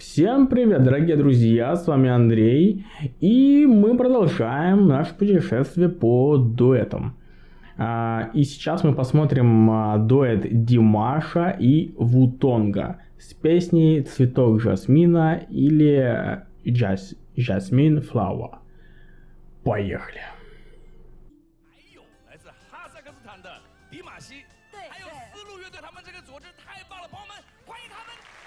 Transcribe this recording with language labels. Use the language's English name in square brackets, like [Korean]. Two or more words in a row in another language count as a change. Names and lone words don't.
[Russian] Всем привет, дорогие друзья, с вами Андрей, и мы продолжаем наше путешествие по дуэтам. И сейчас мы посмотрим дуэт Димаша и Вутонга с песней «Цветок жасмина» или «Jasmine Flower». Поехали! [Chinese] 来自哈萨克斯坦的迪玛希，还有丝路乐队，他们这个组织太棒了，朋友们，欢迎他们！